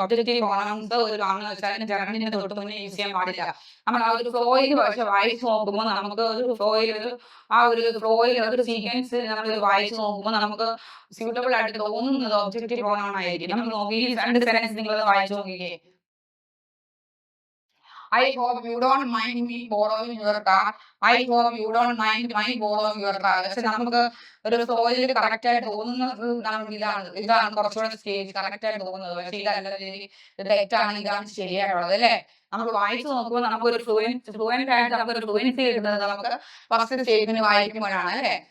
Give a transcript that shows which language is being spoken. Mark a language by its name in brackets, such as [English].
[Malayalam] Objective pronounce ഒരു കാരണവശാലും ജെറണ്ടിന്റെ തൊട്ട് മുന്നേ യൂസ് ചെയ്യാൻ പാടില്ല. നമ്മൾ ആ ഒരു ഫ്ലോയിൽ പക്ഷെ വായിച്ച് നോക്കുമ്പോൾ നമുക്ക് ഒരു ഫ്ലോയിൽ ഒരു സീക്വൻസ് നമ്മൾ വായിച്ച് നോക്കുമ്പോൾ നമുക്ക് സ്യൂട്ടബിൾ ആയിട്ട് തോന്നുന്നത് ഒബ്ജക്റ്റീവ് പ്രൊനൗൺ ആയിരിക്കും. നമ്മൾ നോക്കി രണ്ട് സെന്റൻസ് നിങ്ങൾ വായിച്ചു നോക്കിക്കേ. [English] I hope you don't mind me borrowing your car. I hope you don't mind my borrowing your car. [Malayalam] പക്ഷെ നമുക്ക് ഒരു ഫ്ലോയിൽ കറക്റ്റ് ആയിട്ട് തോന്നുന്നത് നമുക്ക് ഇതാണ് കുറച്ചുകൂടെ സ്റ്റേജ് കറക്റ്റ് ആയിട്ട് തോന്നുന്നത്. പക്ഷെ ഇതല്ല, ഇത് തെറ്റാണ്, ഇതാണ് ശരിയായിട്ടുള്ളത് അല്ലേ? നമ്മൾ വായിച്ചു നോക്കുമ്പോൾ നമുക്കൊരു ഫ്ലുവൻറ്റ് ആയിട്ട് നമുക്കൊരു ഫ്ലുവൻസി കിട്ടുന്നത് നമുക്ക് ഫസ്റ്റ് സ്റ്റേജിന് വായിക്കുമ്പോഴാണ് അല്ലേ?